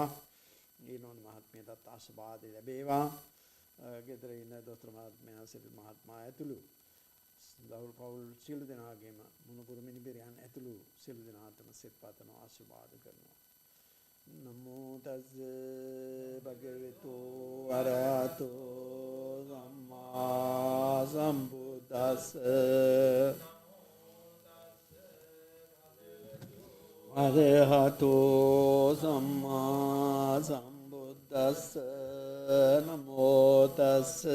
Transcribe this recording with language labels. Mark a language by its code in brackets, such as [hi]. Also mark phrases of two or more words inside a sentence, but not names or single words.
[si] ඊනෝන් මහත්මයාටත් ආශිර්වාද ලැබේවා. ගෙදර ඉන්න දොස්තර මහත්මයා සිල් මහත්මයා ඇතුළු දවල් පවුල් සියලු දෙනාගේම මුණුපුරු මිනිබිරියන් ඇතුළු සියලු දෙනාටම සෙත් පතන ආශිර්වාද කරනවා. [pi] නමෝ තස් භගවතු අරහතෝ සම්මා සම්බුද්දස්ස අරහතෝ සම්මා සම්බුද්දස්ස නමෝ තස්